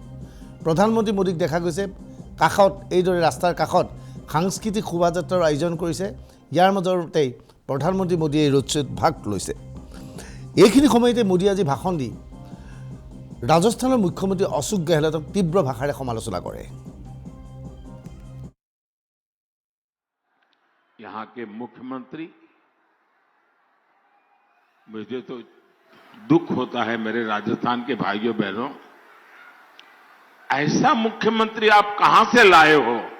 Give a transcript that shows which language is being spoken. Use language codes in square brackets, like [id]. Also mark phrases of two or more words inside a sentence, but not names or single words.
[as] প্ৰধানমন্ত্ৰী মোদীক দেখা গৈছে কাষত, এইদৰে ৰাস্তাৰ কাষত সাংস্কৃতিক শোভাযাত্ৰাৰ আয়োজন কৰিছে। ইয়াৰ মাজতেই প্ৰধানমন্ত্ৰী মোদীয়ে এই ৰোড শ্ব'ত ভাগ লৈছে। এইখিনি সময়তে মোদী আজি ভাষণ দি ৰাজস্থানৰ মুখ্যমন্ত্ৰী অশোক গেহলটক তীব্ৰ ভাষাৰে সমালোচনা কৰে। [hi] यहाँ के मुख्यमंत्री, मुझे तो दुख होता है मेरे राजस्थान के भाइयों बहनों, ऐसा मुख्यमंत्री आप कहां से लाए हो?